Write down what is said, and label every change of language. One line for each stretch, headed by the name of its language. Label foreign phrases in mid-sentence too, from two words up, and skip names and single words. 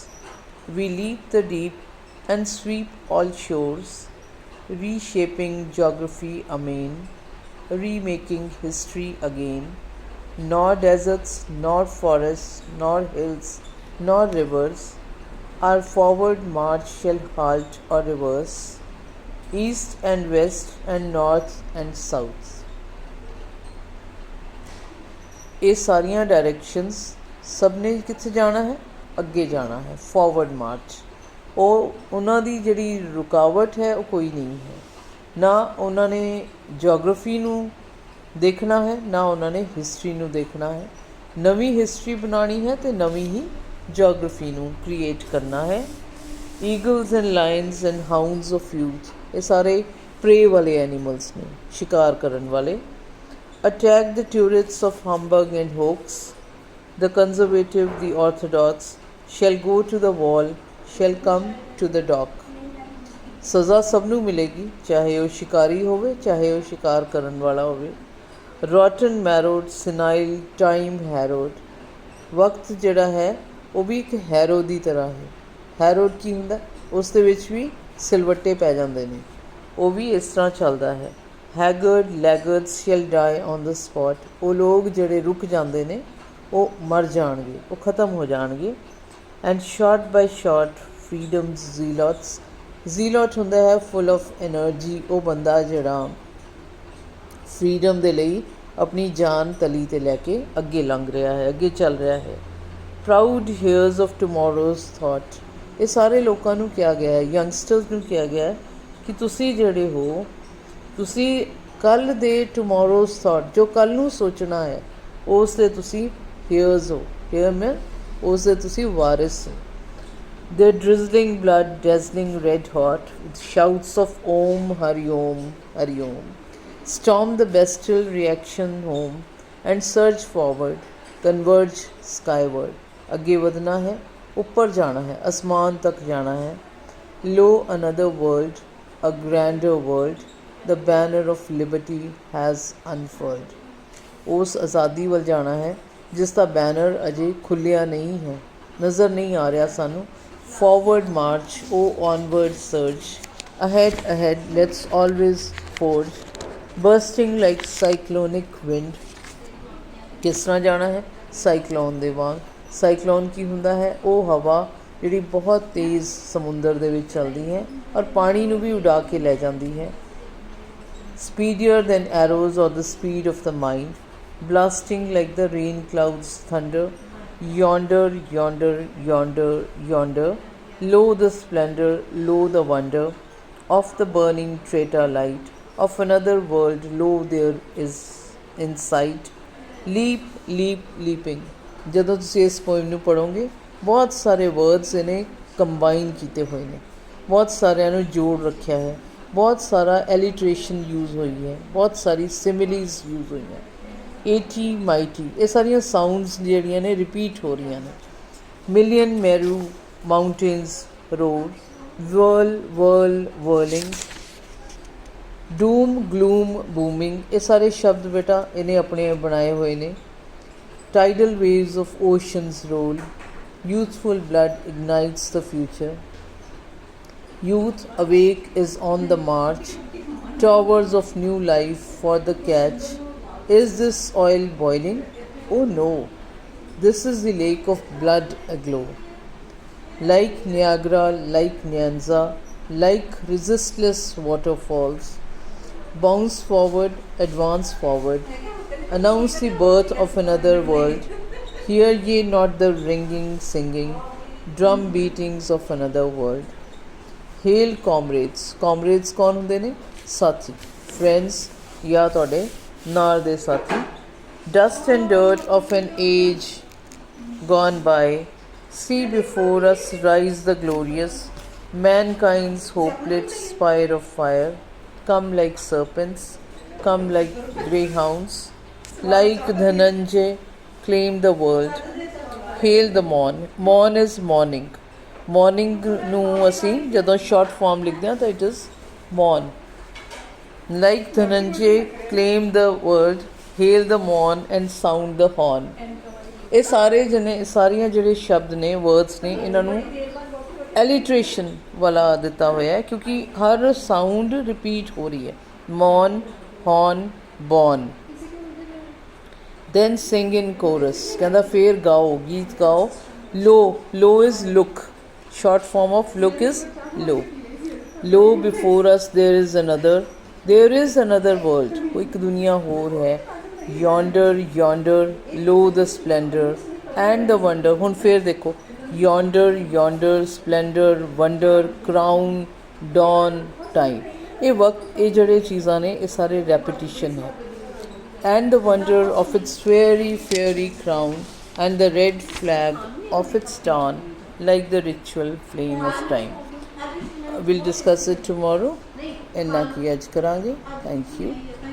English: We leap the deep and sweep all shores, reshaping geography amain, remaking history again. Nor deserts, nor forests, nor hills, nor rivers, our forward march shall halt or reverse, east and west and north and south.
Punjabi: ਇਹ ਸਾਰੀਆਂ ਡਾਇਰੈਕਸ਼ਨਸ ਸਭ ਨੇ ਕਿੱਥੇ ਜਾਣਾ ਹੈ? ਅੱਗੇ ਜਾਣਾ ਹੈ,
English: forward march.
Punjabi: ਉਹਨਾਂ ਦੀ ਜਿਹੜੀ ਰੁਕਾਵਟ ਹੈ ਉਹ ਕੋਈ ਨਹੀਂ ਹੈ। ਨਾ ਉਹਨਾਂ ਨੇ ਜੀਓਗ੍ਰਾਫੀ ਨੂੰ ਦੇਖਣਾ ਹੈ, ਨਾ ਉਹਨਾਂ ਨੇ ਹਿਸਟਰੀ ਨੂੰ ਦੇਖਣਾ ਹੈ। ਨਵੀਂ ਹਿਸਟਰੀ ਬਣਾਉਣੀ ਹੈ ਅਤੇ ਨਵੀਂ ਹੀ ਜੀਓਗ੍ਰਾਫੀ ਨੂੰ ਕ੍ਰੀਏਟ ਕਰਨਾ ਹੈ।
English: eagles and lions and hounds of youth,
Punjabi: ਇਹ ਸਾਰੇ ਪ੍ਰੇ ਵਾਲੇ ਐਨੀਮਲਸ ਨੇ, ਸ਼ਿਕਾਰ ਕਰਨ ਵਾਲੇ।
English: Attack the turrets of humbug and hoax. The conservative, the orthodox, shall go to the wall, shall come to the dock.
Punjabi: ਸਜ਼ਾ ਸਭ ਨੂੰ ਮਿਲੇਗੀ, ਚਾਹੇ ਉਹ ਸ਼ਿਕਾਰੀ ਹੋਵੇ, ਚਾਹੇ ਉਹ ਸ਼ਿਕਾਰ ਕਰਨ ਵਾਲਾ ਹੋਵੇ।
English: Rotten marrowed, senile, time harrowed.
Punjabi: ਵਕਤ ਜਿਹੜਾ ਹੈ ਉਹ ਵੀ ਇੱਕ ਹੈਰੋ ਦੀ ਤਰ੍ਹਾਂ ਹੈ। ਹੈਰੋਡ ਕੀ ਹੁੰਦਾ? ਉਸ ਦੇ ਵਿੱਚ ਵੀ ਸਿਲਵੱਟੇ ਪੈ ਜਾਂਦੇ ਨੇ, ਉਹ ਵੀ ਇਸ ਤਰ੍ਹਾਂ ਚੱਲਦਾ ਹੈ।
English: Haggard laggards shall die on the spot.
Punjabi: ਉਹ ਲੋਕ ਜਿਹੜੇ ਰੁਕ ਜਾਂਦੇ ਨੇ ਉਹ ਮਰ ਜਾਣਗੇ, ਉਹ ਖ਼ਤਮ ਹੋ ਜਾਣਗੇ।
English: And shot by shot freedom's zealots. zealot
Punjabi: ਹੁੰਦਾ ਹੈ
English: full of energy,
Punjabi: ਉਹ ਬੰਦਾ ਜਿਹੜਾ ਫਰੀਡਮ ਦੇ ਲਈ ਆਪਣੀ ਜਾਨ ਤਲੀ 'ਤੇ ਲੈ ਕੇ ਅੱਗੇ ਲੰਘ ਰਿਹਾ ਹੈ, ਅੱਗੇ ਚੱਲ ਰਿਹਾ ਹੈ।
English: Proud hears of tomorrow's thought.
Punjabi: ਇਹ ਸਾਰੇ ਲੋਕਾਂ ਨੂੰ ਕਿਹਾ ਗਿਆ ਹੈ, ਯੰਗਸਟਰਸ ਨੂੰ ਕਿਹਾ ਗਿਆ ਹੈ ਕਿ ਤੁਸੀਂ ਜਿਹੜੇ ਹੋ, ਤੁਸੀਂ ਕੱਲ੍ਹ ਦੇ
English: tomorrow's thought,
Punjabi: ਜੋ ਕੱਲ੍ਹ ਨੂੰ ਸੋਚਣਾ ਹੈ, ਉਸ ਦੇ ਤੁਸੀਂ ਹੇਅਰਸ ਹੋ। ਹੇਅਰ ਮੈਂ ਉਸ ਦੇ ਤੁਸੀਂ ਵਾਰਿਸ ਹੋ।
English: The drizzling blood dazzling red hot with shouts of
Sanskrit: ॐ हरि ॐ हरि ॐ.
English: Storm the bestial reaction home and surge forward, converge skyward.
Punjabi: ਅੱਗੇ ਵਧਣਾ ਹੈ, ਉੱਪਰ ਜਾਣਾ ਹੈ, ਅਸਮਾਨ ਤੱਕ ਜਾਣਾ ਹੈ।
English: Lo another world, a grander world, the banner of liberty has unfurled.
Punjabi: ਉਸ ਆਜ਼ਾਦੀ ਵੱਲ ਜਾਣਾ ਹੈ ਜਿਸ ਦਾ ਬੈਨਰ ਅਜੇ ਖੁੱਲ੍ਹਿਆ ਨਹੀਂ ਹੈ, ਨਜ਼ਰ ਨਹੀਂ ਆ ਰਿਹਾ ਸਾਨੂੰ।
English: Forward march, oh onward surge, ahead, ahead, let's always forge, bursting like cyclonic wind।
Punjabi: ਕਿਸ ਤਰ੍ਹਾਂ ਜਾਣਾ ਹੈ? ਸਾਈਕਲੋਨ ਦੇ ਵਾਂਗ। ਸਾਈਕਲੋਨ ਕੀ ਹੁੰਦਾ ਹੈ? ਉਹ ਹਵਾ ਜਿਹੜੀ ਬਹੁਤ ਤੇਜ਼ ਸਮੁੰਦਰ ਦੇ ਵਿੱਚ ਚੱਲਦੀ ਹੈ ਔਰ ਪਾਣੀ ਨੂੰ ਵੀ ਉਡਾ ਕੇ ਲੈ ਜਾਂਦੀ ਹੈ।
English: Speedier than arrows or the speed of the mind, blasting like the rain clouds thunder, yonder, yonder, yonder, yonder, lo the splendor, lo the wonder of the burning traitor light of another world, lo there is in sight, leap, leap, leaping।
Punjabi: ਜਦੋਂ ਤੁਸੀਂ ਇਸ ਪੋਇਮ ਨੂੰ ਪੜ੍ਹੋਗੇ ਬਹੁਤ ਸਾਰੇ ਵਰਡਸ ਇਹਨੇ ਕੰਬਾਈਨ ਕੀਤੇ ਹੋਏ ਨੇ, ਬਹੁਤ ਸਾਰਿਆਂ ਨੂੰ ਜੋੜ ਰੱਖਿਆ ਹੈ, ਬਹੁਤ ਸਾਰਾ ਐਲੀਟਰੇਸ਼ਨ ਯੂਜ਼ ਹੋਈ ਹੈ, ਬਹੁਤ ਸਾਰੀ ਸਿਮਿਲੀਜ਼ ਯੂਜ਼ ਹੋਈਆਂ।
English: eighty mighty,
Punjabi: ਇਹ ਸਾਰੀਆਂ ਸਾਊਂਡਸ ਜਿਹੜੀਆਂ ਨੇ ਰਿਪੀਟ ਹੋ ਰਹੀਆਂ ਨੇ।
English: million Meru mountains rolled, whirl whirl whirling, doom gloom booming,
Punjabi: ਇਹ ਸਾਰੇ ਸ਼ਬਦ ਬੇਟਾ ਇਹਨੇ ਆਪਣੇ ਬਣਾਏ ਹੋਏ ਨੇ।
English: tidal waves of oceans roll, youthful blood ignites the future, youth awake is on the march, towers of new life for the catch, is this oil boiling? Oh no, this is the lake of blood aglow, like Niagara, like Nyanza, like resistless waterfalls, bounce forward, advance forward, announce the birth of another world, hear ye not the ringing singing drum beatings of another world। Hail comrades, comrades
Punjabi: ਕੌਣ ਹੁੰਦੇ ਨੇ? ਸਾਥੀ, friends ਜਾਂ ਤੁਹਾਡੇ ਨਾਲ ਦੇ ਸਾਥੀ।
English: Dust and dirt of an age gone by, see before us rise the glorious, mankind's hope-lit spire of fire, come like serpents, come like greyhounds, like Dhananjay claim the world, hail the morn, morn is morning, morning
Punjabi: ਨੂੰ ਅਸੀਂ ਜਦੋਂ ਸ਼ਾਰਟ ਫਾਰਮ ਲਿਖਦੇ ਹਾਂ ਤਾਂ
English: it is morn, like Dhananjay claim the world, hail the morn and sound the horn।
Punjabi: ਇਹ ਸਾਰੇ ਸਾਰੀਆਂ ਜਿਹੜੇ ਸ਼ਬਦ ਨੇ, ਵਰਡਸ ਨੇ, ਇਹਨਾਂ ਨੂੰ ਐਲੀਟਰੇਸ਼ਨ ਵਾਲਾ ਦਿੱਤਾ ਹੋਇਆ ਹੈ ਕਿਉਂਕਿ ਹਰ ਸਾਊਂਡ ਰਿਪੀਟ ਹੋ ਰਹੀ ਹੈ।
English: morn, horn, born. then sing in chorus,
Punjabi: ਕਹਿੰਦਾ ਫੇਰ ਗਾਓ, ਗੀਤ ਗਾਓ।
English: low, low is look, short form of look is low, low before us there is another world,
Punjabi: ਉਹ ਇੱਕ ਦੁਨੀਆ ਹੋਰ ਹੈ।
English: yonder, yonder, lo the splendor and the wonder,
Punjabi: ਹੁਣ ਫੇਰ ਦੇਖੋ
English: yonder, yonder, splendor, wonder, crown, dawn, time।
Punjabi: ਇਹ ਵਕਤ, ਇਹ ਜਿਹੜੇ ਚੀਜ਼ਾਂ ਨੇ, ਇਹ ਸਾਰੇ ਰੈਪੀਟੀਸ਼ਨ ਹੈ।
English: and the wonder of its fairy, fairy crown, and the red flag of its dawn, like the ritual flame of time। We'll discuss it tomorrow।
Punjabi: ਇੰਨਾ ਕੀ ਅੱਜ ਕਰਾਂਗੇ।
English: Thank you।